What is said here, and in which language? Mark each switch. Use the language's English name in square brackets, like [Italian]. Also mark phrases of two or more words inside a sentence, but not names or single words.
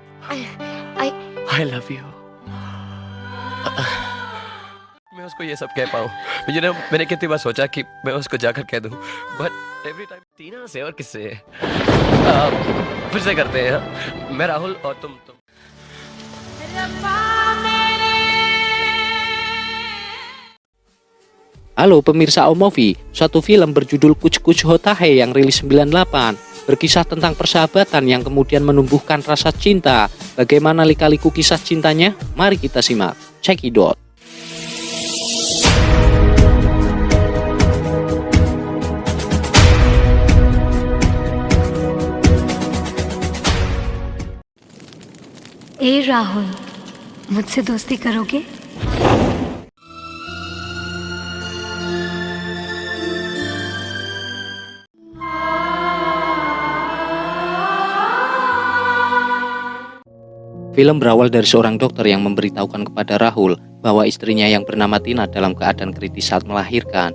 [English] I, I, I love you. [Hindi] मैं उसको ये सब कह पाऊँ, मैंने कितनी बार सोचा कि मैं उसको जाकर कह दूँ, [English] but every time [Hindi] टीना से और किससे फिर से करते हैं, हाँ? मैं राहुल और तुम [Indonesian] Halo pemirsa Omovie, suatu film berjudul Kuch Kuch Hota Hai yang rilis 98 berkisah tentang persahabatan yang kemudian menumbuhkan rasa cinta. Bagaimana lika-liku kisah cintanya? Mari kita simak. [English] Check it out. [Hindi] ए राहुल, मुझसे दोस्ती करोगे? [Indonesian] Film berawal dari seorang dokter yang memberitahukan kepada Rahul bahwa istrinya yang bernama Tina dalam keadaan kritis saat melahirkan.